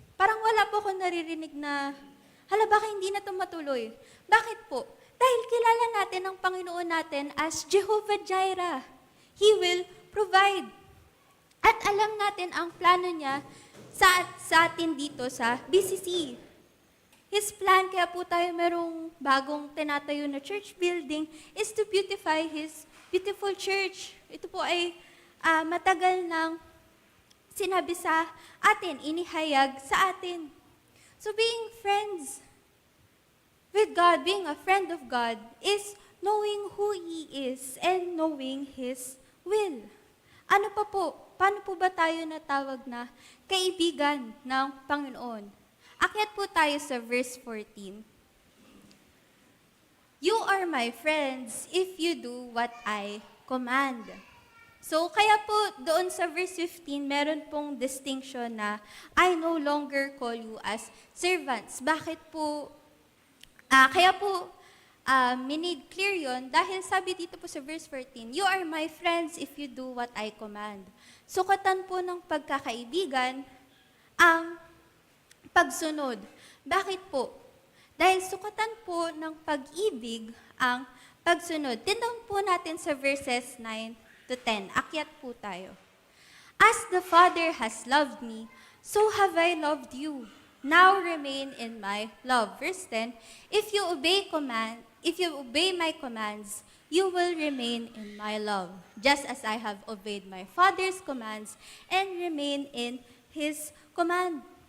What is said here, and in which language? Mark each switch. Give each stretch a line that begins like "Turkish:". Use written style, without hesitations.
Filipino: Parang wala po ako naririnig na, hala, baka hindi na ito matuloy. Bakit po? Dahil kilala natin ang Panginoon natin as Jehovah Jireh.
English: He will provide.
Filipino: At alam natin ang plano niya sa atin dito sa BCC.
English: His plan,
Filipino: kaya po tayo merong bagong tinatayo na
English: church building, is to beautify His beautiful church.
Filipino: Ito po ay matagal nang sinabi sa atin, inihayag sa atin.
English: So being friends with God, being a friend of God, is knowing who He is and knowing His will.
Filipino: Ano pa po? Paano po ba tayo natawag na kaibigan ng Panginoon? Akyat po tayo sa verse 14.
English: You are my friends if you do what I command.
Filipino: So, kaya po doon sa verse 15, meron pong distinction na
English: I no longer call you as servants.
Filipino: Bakit po? Kaya po, minade clear yun dahil sabi dito po sa verse 14,
English: you are my friends if you do what I command.
Filipino: Sukatan po ng pagkakaibigan ang pagsunod. Bakit po? Dahil sukatan po ng pag-ibig ang pagsunod. Tinawag po natin sa verses 9 to 10. Akyat po tayo.
English: As the Father has loved me, so have I loved you. Now remain in my love. Verse 10, if you obey my commands, you will remain in my love, just as I have obeyed my Father's commands and remain in His command.